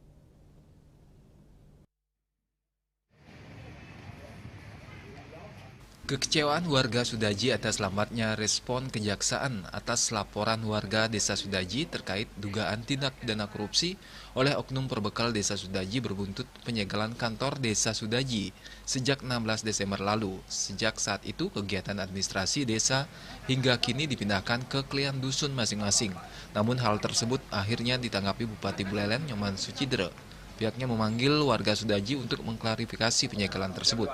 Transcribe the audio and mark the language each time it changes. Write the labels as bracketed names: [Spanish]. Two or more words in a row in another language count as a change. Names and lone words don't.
[Indonesian] Kekecewaan warga Sudaji atas lambatnya respon kejaksaan atas laporan warga desa Sudaji terkait dugaan tindak pidana korupsi oleh oknum perbekal desa Sudaji berbuntut penyegelan kantor desa Sudaji sejak 16 Desember lalu. Sejak saat itu kegiatan administrasi desa hingga kini dipindahkan ke klien dusun masing-masing. Namun hal tersebut akhirnya ditanggapi Bupati Buleleng Nyoman Sucidre. Pihaknya memanggil warga Sudaji untuk mengklarifikasi penyegelan tersebut.